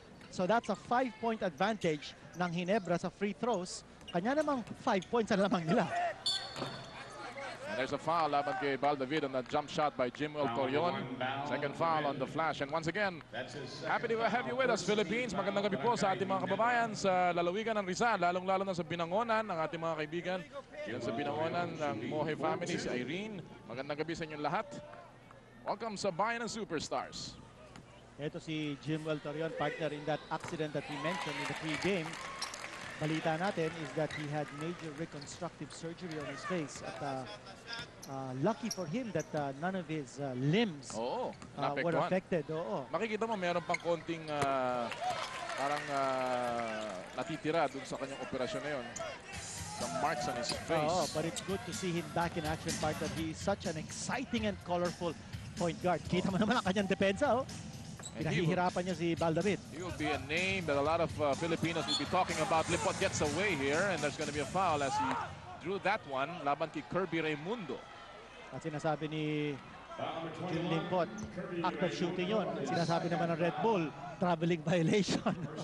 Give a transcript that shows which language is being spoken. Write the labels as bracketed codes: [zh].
[en] So that's a 5-point advantage ng Ginebra sa free throws. [tl] Kanya namang 5 points ang lamang nila. [en] And there's a foul [tl] laban kay [en] Baldavid on a jump shot by Jimwell Torion. Second foul on the flash. And once again, happy to have you with us, Philippines. [tl] Magandang gabi po sa ating mga kababayan sa lalawigan ng Rizal, lalong-lalo na sa Binangonan, ang ating mga kaibigan. Yan sa Binangonan ng Mohe family, si Irene. Magandang gabi sa inyong lahat. Welcome sa Bayan ng Superstars. Ito si [en] Jimwell Torion, partner, in that accident that we mentioned in the pre-game. [tl] Balita natin [en] is that he had major reconstructive surgery on his face. At lucky for him that none of his limbs were affected. [tl] Makikita mo meron pang konting parang natitira dun sa kanyang operasyon na yun. [en] The marks on his face. But it's good to see him back in action, partner. He is such an exciting and colorful point guard. [tl] Kita mo naman ang kanyang depensa, pinahihirapan niya si Baldavid. [en] He will be a name that a lot of Filipinos will be talking about. Limpot gets away here and there's going to be a foul as he drew that one [tl] laban kay [en] Kirby Raimundo. [tl] At sinasabi ni Jim Limpot, [en] act of shooting [tl] yun. Sinasabi naman ng Red Bull, traveling violation.